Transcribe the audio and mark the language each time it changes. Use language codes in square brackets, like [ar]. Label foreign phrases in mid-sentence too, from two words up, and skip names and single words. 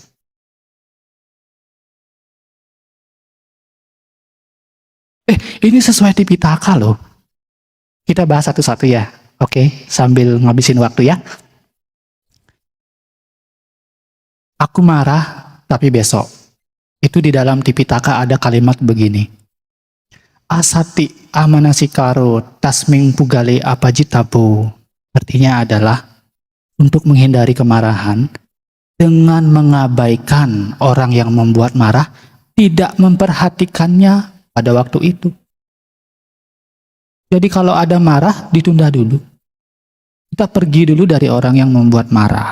[id] Ini sesuai Tipitaka loh. Kita bahas satu-satu ya. Oke, sambil ngabisin waktu ya. Aku marah, tapi besok. Itu di dalam Tipitaka ada kalimat begini. [pi] Asati amanasikaro tasming pugale apajitabo. [id] Artinya adalah untuk menghindari kemarahan dengan mengabaikan orang yang membuat marah, tidak memperhatikannya pada waktu itu. Jadi kalau ada marah, ditunda dulu. Kita pergi dulu dari orang yang membuat marah.